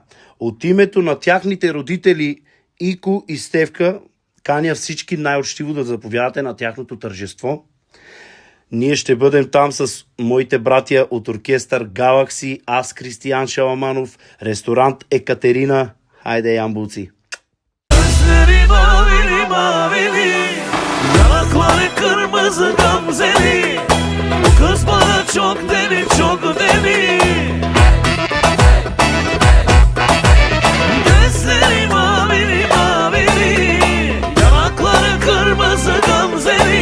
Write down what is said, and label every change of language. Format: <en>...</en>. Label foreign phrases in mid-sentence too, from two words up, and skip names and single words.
<bg>От името на тяхните родители Ико и Стевка каня всички най-учтиво да заповядате на тяхното тържество. Ние ще бъдем там с моите братя от оркестър Галакси, аз Кристиян Шаламанов, ресторант Екатерина. Хайде, ямбулци!</bg> <tr>Gözleri mavili mavili, yanakları kırmızı gamzeli. Bu kız bana çok deli çok deli. Gözleri mavili mavili, yanakları kırmızı gamzeli.</tr>